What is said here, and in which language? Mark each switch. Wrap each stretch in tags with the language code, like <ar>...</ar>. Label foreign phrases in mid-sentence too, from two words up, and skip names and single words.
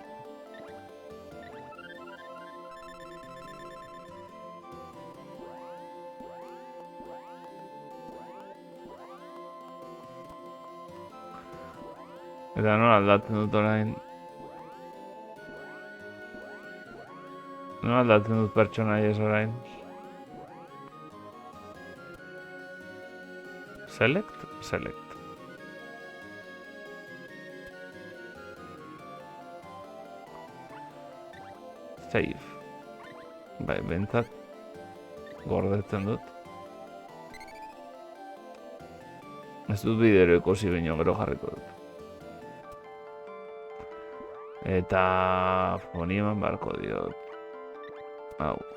<eu>Eta nola aldatzen dut orain. Nola aldatzen dut pertsonaiez orain. Select? Select. Save. Bai, bentsat gordetzen dut. Ez dut bidero ikusi baino gero jarriko dut. Eta honi eman beharko diot. Hau.</eu>